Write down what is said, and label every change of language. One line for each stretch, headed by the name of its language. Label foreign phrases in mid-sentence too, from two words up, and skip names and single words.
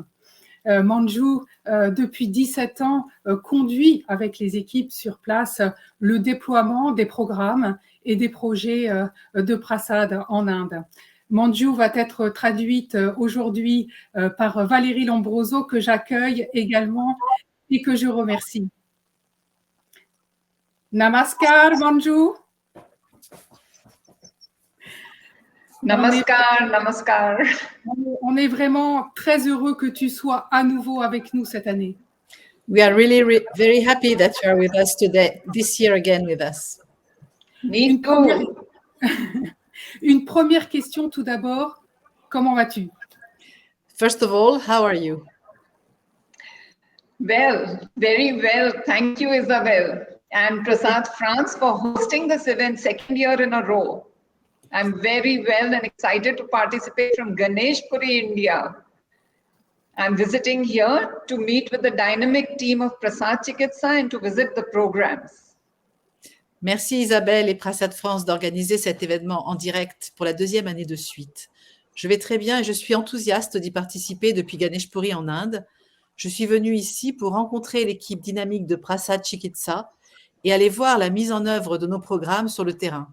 French: Manju, depuis 17 ans, conduit avec les équipes sur place le déploiement des programmes et des projets de Prasad en Inde. Manju va être traduite aujourd'hui par Valérie Lombroso, que j'accueille également et que je remercie. Namaskar, Manju.
Hindi: नमस्कार, नमस्कार.
French: On est vraiment très heureux que tu sois à nouveau avec nous cette année.
English: We are really very happy that you are with us today, this year again with us. Me too.
French: Une première question tout d'abord. Comment vas-tu?
English: First of all, how are you? Well, very well. Thank you, Isabel and Prasad France for hosting this event second year in a row. I'm very well and excited to participate from Ganeshpuri, India. I'm visiting here to meet with the dynamic team of Prasad Chikitsa and to visit the programs.
French: Merci Isabelle et Prasad France d'organiser cet événement en direct pour la deuxième année de suite. Je vais très bien et je suis enthousiaste d'y participer depuis Ganeshpuri en Inde. Je suis venue ici pour rencontrer l'équipe dynamique de Prasad Chikitsa et aller voir la mise en œuvre de nos programmes sur le terrain.